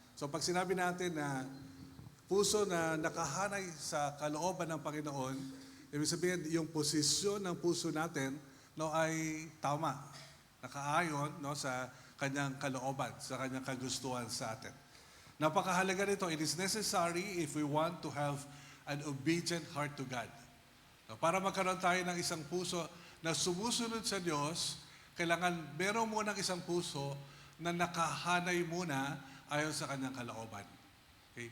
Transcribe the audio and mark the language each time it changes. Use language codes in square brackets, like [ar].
[tl] So pag sinabi natin na puso na nakahanay sa kalooban ng Panginoon, ibig sabihin yung posisyon ng puso natin ay tama, nakaayon sa kanyang kalooban, sa kanyang kagustuhan sa atin. Napakahalaga nito. [en] It is necessary if we want to have an obedient heart to God. [tl] Para magkaroon tayo ng isang puso na sumusunod sa Diyos, kailangan meron munang isang puso na nakahanay muna ayon sa kanyang kalooban. Okay?